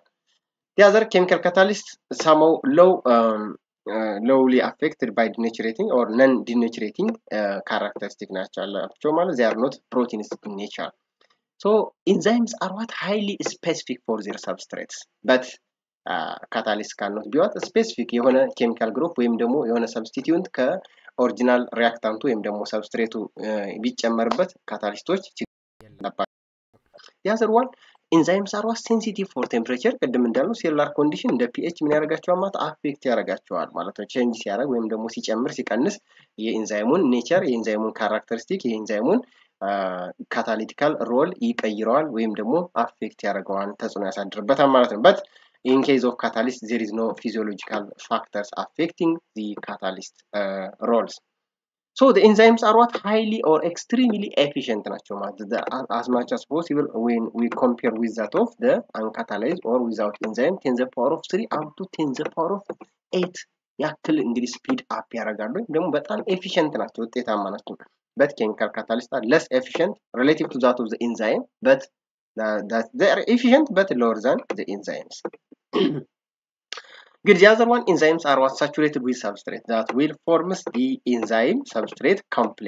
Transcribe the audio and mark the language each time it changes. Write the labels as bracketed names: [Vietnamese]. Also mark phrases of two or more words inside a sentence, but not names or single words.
[English] The other chemical catalysts somehow lowly affected by denaturing or non-denaturing characteristic nature. They are not proteins in nature. So enzymes are what highly specific for their substrates, but catalyst cannot be what specific የሆነ chemical group [Amharic] ወይም ደግሞ የሆነ [English] substituent ከኦሪጂናል reactant [Amharic] ወይም ደግሞ [English] substrate [Amharic] ቢጨመርበት ካታሊስቶች [English] the other one, enzymes are sensitive for temperature. [Amharic] ቅድም እንዳልነው [English] cellular condition [Amharic] እንደ ፒኤች ምን ያደርጋቸዋል ማለት አፌክት ያደርጋቸዋል ማለት ነው። ቼንጅ ሲያደርግ ወይም ደግሞ ሲጨምር ሲቀንስ የኢንዛይሙን ኔቸር የኢንዛይሙን ካራክተሪስቲክ የኢንዛይሙን [English] catalytic role [Amharic] ይቀይረዋል ወይም ደግሞ አፌክት ያደርገዋል ተጽዕኖ ያሳድርበታል ማለት ነው። [English] but in case of catalyst there is no physiological factors affecting the catalyst roles. So the enzymes are what highly or extremely efficient as much as possible when we compare with that of the uncatalyzed or without enzyme 10 the power of 3 up to 10 the power of 8 [Amharic] ያክል እንግዲህ ስፒድ አፕ ያደርጋሉ ደግሞ በጣም ኤፊሽንት ናቸው ውጤታማ ናቸው [English] but chemical catalysts are less efficient relative to that of the enzyme but they are efficient but lower than the enzymes. Good. The other one, enzymes are what saturated with substrate that will forms the enzyme substrate complex.